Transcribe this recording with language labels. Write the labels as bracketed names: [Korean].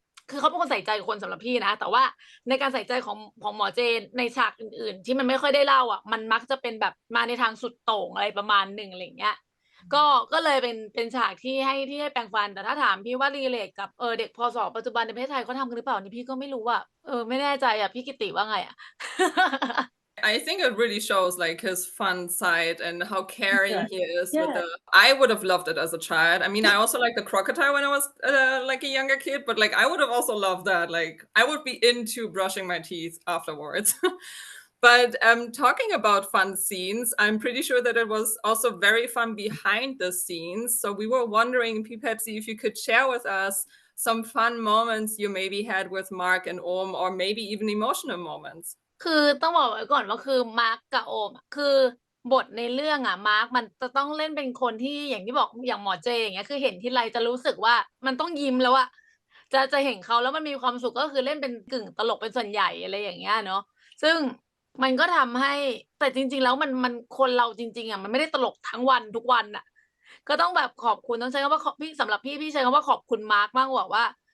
[Thai] คือเขาเป็นคนใส่ใจคนสำหรับพี่นะแต่ว่าในการใส่ใจของหมอเจนในฉากอื่นๆที่มันไม่ค่อยได้เล่าอ่ะมันมักจะเป็นแบบมาในทางสุดโต่งอะไรประมาณหนึ่งอะไรอย่างเงี้ยก็เลยเป็นฉากที่ให้แปลงฟันแต่ถ้าถามพี่ว่ารีเลทกับเด็กพศปัจจุบันในประเทศไทยเขาทำกันหรือเปล่านี่พี่ก็ไม่รู้อ่ะไม่แน่ใจอ่ะพี่กิติว่าไงอ่ะ [English] I think it really shows like his fun side and how caring Yeah. he is with Yeah. I would have loved it as a child. I mean, I also like the crocodile when I was like a younger kid, but like I would have also loved that. Like I would be into brushing my teeth afterwards. But talking about fun scenes, I'm pretty sure that it was also very fun behind the scenes. So we were wondering, Pepsi, if you could share with us some fun moments you maybe had with Mark and Om, or maybe even emotional moments. [Thai] คือต้องบอกไว้ก่อนว่าคือมาร์กกับโอมอะคือบทในเรื่องอ่ะมาร์กมันจะต้องเล่นเป็นคนที่อย่างที่บอกอย่างหมอเจอย่างเงี้ยคือเห็นทีไรจะรู้สึกว่ามันต้องยิ้มแล้วอะจะเห็นเขาแล้วมันมีความสุขก็คือเล่นเป็นกึ่งตลกเป็นส่วนใหญ่อะไรอย่างเงี้ยเนาะซึ่งมันก็ทำให้แต่จริงๆแล้วมันคนเราจริงๆอ่ะมันไม่ได้ตลกทั้งวันทุกวันอ่ะก็ต้องแบบขอบคุณต้องใช้คำว่าพี่สำหรับพี่ใช้คำว่าขอบคุณมาร์กมากกว่าว่า